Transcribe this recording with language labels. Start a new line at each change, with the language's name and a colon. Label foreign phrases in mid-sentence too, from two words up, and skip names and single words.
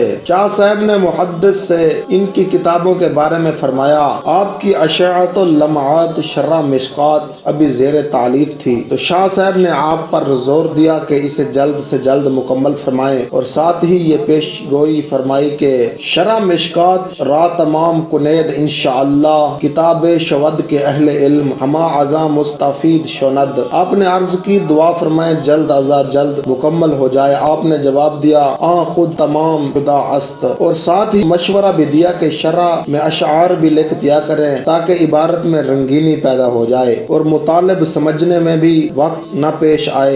Urdu: شاہ صاحب نے محدث سے ان کی کتابوں کے بارے میں فرمایا، آپ کی اشاعت اللمعات
Persian: شرح مشکات ابھی زیر تعلیف تھی، تو شاہ صاحب نے آپ پر زور دیا کہ اسے جلد سے جلد مکمل فرمائیں اور ساتھ ہی یہ پیش گوئی فرمائی کہ شرح مشکات را تمام کنید انشاءاللہ کتاب شود کے اہل علم ہما ازاں مستفید شند۔
Urdu: آپ نے عرض کی دعا فرمائیں جلد ازاں جلد مکمل ہو جائے۔ آپ نے جواب دیا
Persian: آن خود تمام شدہ است،
Urdu: اور ساتھ ہی مشورہ بھی دیا کہ شرح میں اشعار بھی لکھ دیا کریں تاکہ عبارت میں رنگینی پیدا ہو جائے اور مطالب سمجھنے میں بھی وقت نہ پیش آئے۔